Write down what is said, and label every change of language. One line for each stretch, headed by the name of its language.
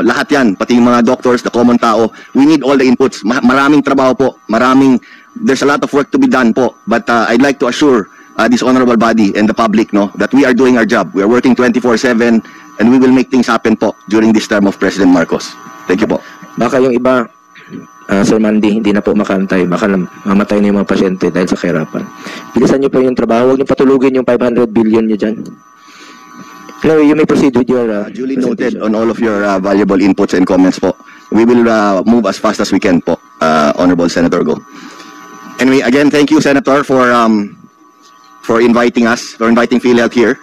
Filipino: Lahat yan, pati yung mga
English: doctors, the common tao, we need all the inputs.
Filipino: Maraming trabaho po,
English: there's a lot of work to be done po, but I'd like to assure this honorable body and the public, no, that we are doing our job. We are working 24/7 and we will make things happen po during this term of President Marcos. Thank you po.
Filipino: Baka yung iba, Sir Mandy, hindi na po makantay. Baka mamatay na yung mga pasyente dahil sa kahirapan. Bilisan nyo po yung trabaho. Huwag nyo patulugin yung 500 billion nyo dyan.
English: No, you may proceed with your duly noted on all of your valuable inputs and comments po. We will move as fast as we can po, Honorable Senator Go. Anyway, again, thank you, Senator, for inviting us, for inviting PhilHealth here.